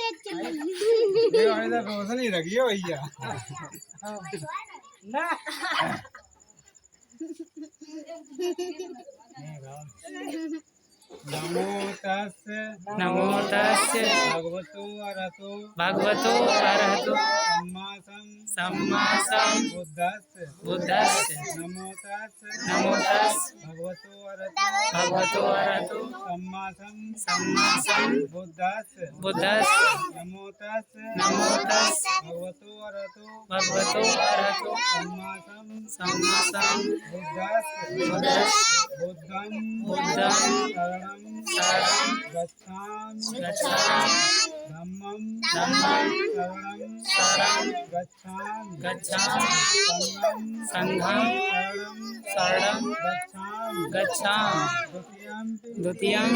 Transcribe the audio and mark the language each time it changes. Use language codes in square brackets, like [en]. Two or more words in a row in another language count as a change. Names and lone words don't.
[hi] रोशन ही रखियो भैया ना [pi] नमो तस्य भगवतो अरहतो सम्मा बुद्धस्य नमो तस्य भगवतो अरहतो सम्मा बुद्धस्य नमो तस्य भगवतो अरहतो सम्मा बुद्धं शरणं गच्छामि धम्मं शरणं गच्छामि संघं शरणं गच्छामि द्वितीयं